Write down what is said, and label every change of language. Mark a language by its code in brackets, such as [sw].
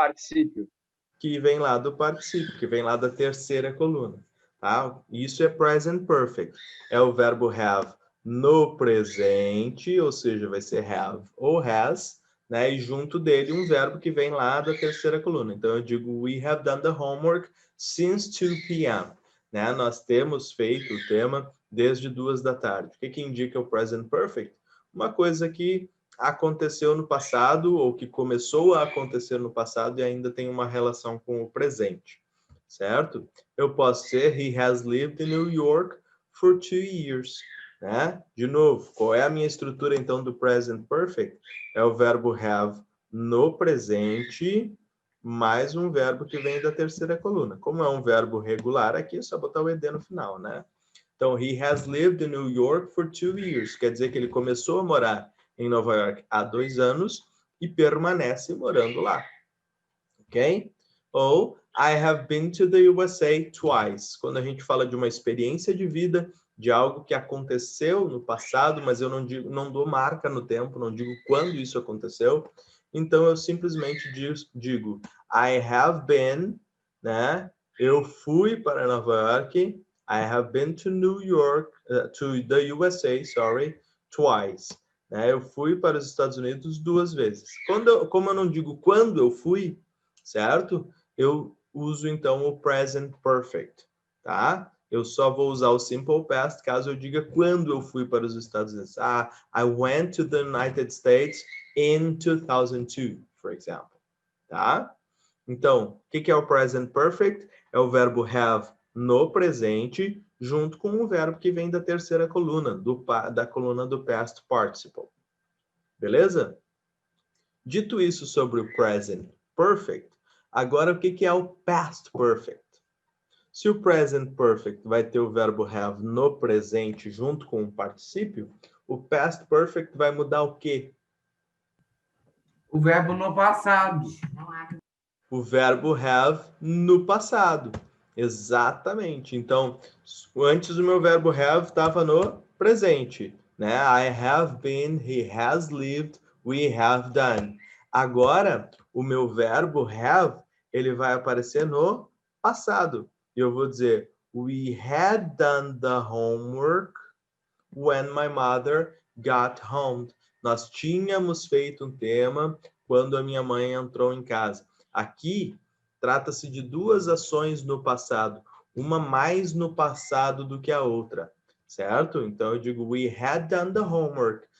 [pt] Particípio. que vem lá do particípio, que vem lá da terceira coluna, tá? Isso é present perfect. É o verbo have no presente, ou seja, vai ser have ou has, né? E junto dele um verbo que vem lá da terceira coluna. Então eu digo [en] we have done the homework since 2 p.m., né? [pt] Nós temos feito o tema desde 2 da tarde. O que que indica o present perfect? Uma coisa que aconteceu no passado ou que começou a acontecer no passado e ainda tem uma relação com o presente, certo? Eu posso ser [en] he has lived in New York for 2 years, né? [pt] De novo, qual é a minha estrutura então do present perfect? É o verbo have no presente mais um verbo que vem da terceira coluna. Como é um verbo regular aqui, é só botar o ed no final, né? [en] Então, he has lived in New York for 2 years. [pt] Quer dizer que ele começou a morar em Nova York há 2 anos e permanece morando lá. Ok? [en] Ou I have been to the USA twice. [pt] Quando a gente fala de uma experiência de vida, de algo que aconteceu no passado, mas eu não dou marca no tempo, não digo quando isso aconteceu. Então eu simplesmente digo [en] I have been, [pt] né? Eu fui para Nova York. [en] I have been to New York, to the USA, sorry, twice. [pt] Né? Eu fui para os Estados Unidos 2 vezes. Como eu não digo quando eu fui, certo? Eu uso então o present perfect, tá? Eu só vou usar o simple past caso eu diga quando eu fui para os Estados Unidos. [en] Ah, I went to the United States in 2002, for example, tá? [pt] Então, o que é o present perfect? É o verbo have no presente, junto com o verbo que vem da terceira coluna, da coluna do past participle. Beleza? Dito isso sobre o present perfect, agora o que é o past perfect? Se o present perfect vai ter o verbo have no presente junto com o particípio, o past perfect vai mudar o quê? O verbo no passado. O verbo have no passado. Exatamente. Então, antes o meu verbo have estava no presente, né? [en] I have been, he has lived, we have done. [pt] Agora, o meu verbo have, ele vai aparecer no passado. E eu vou dizer, [en] we had done the homework when my mother got home. [pt] Nós tínhamos feito um tema quando a minha mãe entrou em casa. Aqui trata-se de duas ações no passado, uma mais no passado do que a outra, certo? Então eu digo [en] we had done the homework.